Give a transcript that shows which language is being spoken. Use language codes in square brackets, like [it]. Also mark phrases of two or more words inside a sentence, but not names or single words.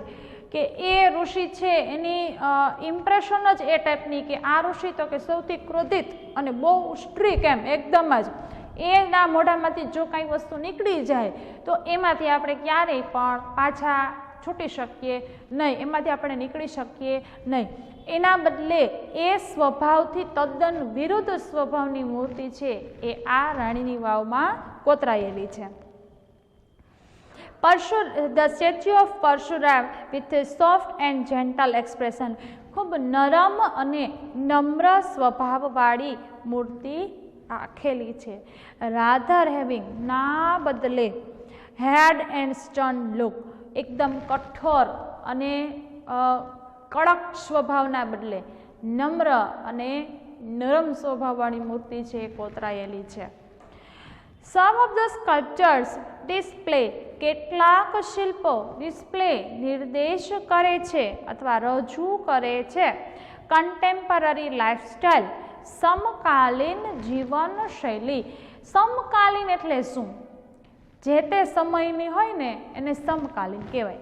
[gu] કે એ ઋષિ છે એની ઇમ્પ્રેશન જ એ ટાઈપની કે આ ઋષિ તો કે સૌથી ક્રોધિત અને બહુ સ્ટ્રીક, એમ એકદમ જ એના મોઢામાંથી જો કાંઈ વસ્તુ નીકળી જાય તો એમાંથી આપણે ક્યારેય પણ પાછા છૂટી શકીએ નહીં, એમાંથી આપણે નીકળી શકીએ નહીં. એના બદલે એ સ્વભાવથી તદ્દન વિરુદ્ધ સ્વભાવની મૂર્તિ છે એ આ રાણીની વાવમાં કોતરાયેલી છે. [en] The statue of Parshuram with a soft and gentle expression. [gu] ખૂબ નરમ અને નમ્ર સ્વભાવવાળી મૂર્તિ આખેલી છે. [en] Rather having, [gu] ના બદલે, [en] had and stern look, [gu] એકદમ કઠોર અને કડક સ્વભાવના બદલે નમ્ર અને નરમ સ્વભાવવાળી મૂર્તિ છે કોતરાયેલી છે. [en] Some of the sculptures display, [gu] કેટલાક શિલ્પો ડિસ્પ્લે નિર્દેશ કરે છે અથવા રજૂ કરે છે [en] contemporary lifestyle, [gu] સમકાલીન જીવનશૈલી. સમકાલીન એટલે શું? જે તે સમયની હોય ને એને સમકાલીન કહેવાય.